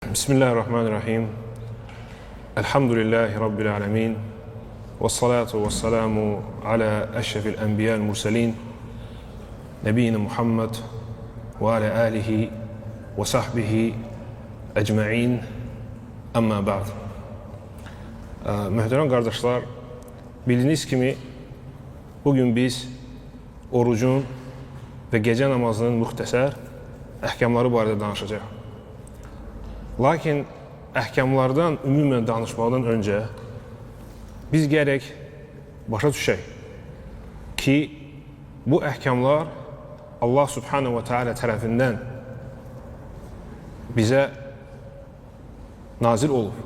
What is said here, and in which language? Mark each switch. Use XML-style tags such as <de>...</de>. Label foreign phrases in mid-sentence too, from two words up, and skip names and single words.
<ar>بسم الله الرحمن الرحيم. الحمد لله رب العالمين. والصلاة والسلام على أشرف الأنبياء المرسلين. نبينا محمد وعلى آله وصحبه أجمعين. أما بعد.</ar> <az>Möhtərəm qardaşlar, bildiyiniz kimi bugün biz orucun və gecə namazının müxtəsər əhkamları barədə danışacaq. Lakin əhkamlardan ümumən danışmaqdan öncə biz gərək başa düşək ki, bu əhkamlar</az> <ar>الله سبحانه وتعالى</ar> <az>tərəfindən bizə nazil olub.</az>